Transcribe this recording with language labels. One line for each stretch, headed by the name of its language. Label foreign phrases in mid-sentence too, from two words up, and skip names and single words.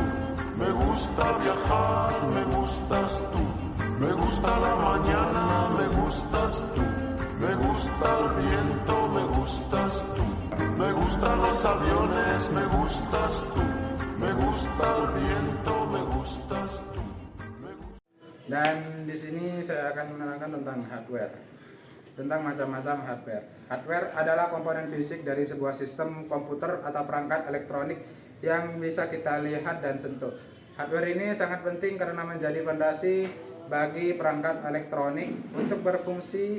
Spanish: Me gusta viajar, me gustas tú. Me gusta la mañana, me gustas tú. Me gusta el viento, me gustas tú. Me gustan los aviones, me gustas tú. Me gusta el viento, me gustas tú.
Indonesian: Dan di sini saya akan menerangkan tentang hardware, tentang macam-macam hardware. Hardware adalah komponen fisik dari sebuah sistem komputer atau perangkat elektronik yang bisa kita lihat dan sentuh. Hardware ini sangat penting karena menjadi fondasi bagi perangkat elektronik untuk berfungsi.